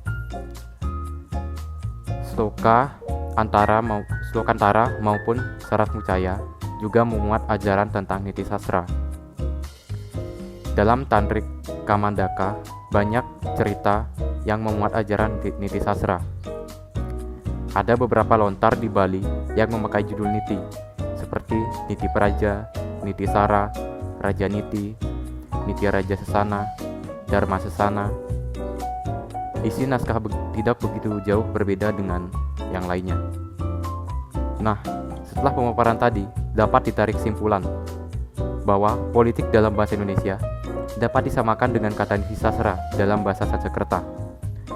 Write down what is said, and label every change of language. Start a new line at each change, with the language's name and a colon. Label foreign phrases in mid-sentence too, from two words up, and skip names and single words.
Indonesian: Sloka antara maupun Sarat Mucaya juga memuat ajaran tentang niti sastra. Dalam Tantrik Kamandaka banyak cerita yang memuat ajaran niti sastra. Ada beberapa lontar di Bali yang memakai judul niti, seperti Niti Praja, Niti Sara, Raja Niti, Niti Raja Sesana, Dharma Sesana. Isi naskah tidak begitu jauh berbeda dengan yang lainnya. Nah, setelah pemaparan tadi, dapat ditarik simpulan bahwa politik dalam bahasa Indonesia dapat disamakan dengan kata niti sastra dalam bahasa Sanskerta.